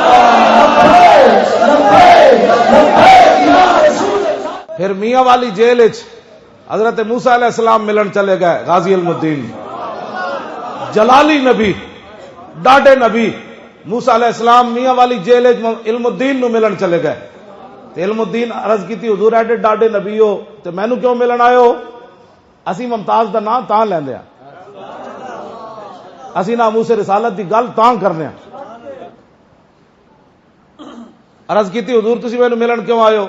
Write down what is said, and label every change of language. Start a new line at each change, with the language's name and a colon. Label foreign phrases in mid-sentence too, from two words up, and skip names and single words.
Punjabi: پھر میاں والی جیل حضرت موسیٰ
Arabic: علیہ السلام
Punjabi: ملن چلے گئے. غازی علم الدین جلالی نبی، ڈاڈے نبی موسیٰ
Arabic: علیہ السلام
Punjabi: میاں والی جیل علم الدین نو ملن چلے گئے. علم الدین عرض کی حضور ایڈے ڈاڈے نبی ہو تے مینوں کیوں ملن آئے ہو؟ اسی ممتاز دا نام تاں لیندے ہاں، اسی ناموس رسالت دی گل تاں کرنے ہاں. عرض کی حضور تسی مینوں ملن کیوں آئے ہو؟